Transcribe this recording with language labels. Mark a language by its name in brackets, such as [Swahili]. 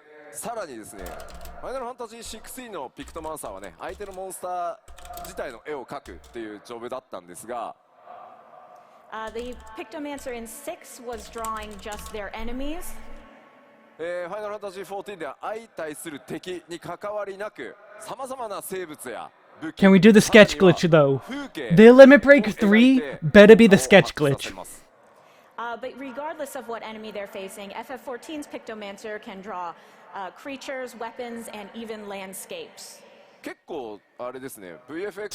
[Japanese] さらにですね、ファイナルファンタジー16のピクトマンサーはね、相手のモンスター自体の絵を描くっていうジョブだったんですが、 [English] The Pictomancer in 6 was drawing just their enemies. [Japanese] ファイナルファンタジー14では相対する敵に関わりなく、さまざまな生物や武器 [English] Can we do the sketch glitch, though? The Limit Break 3 better be the sketch glitch. But regardless of what enemy they're facing, FF14's Pictomancer can draw creatures, weapons, and even landscapes. [Japanese] 結構あれですね、VFX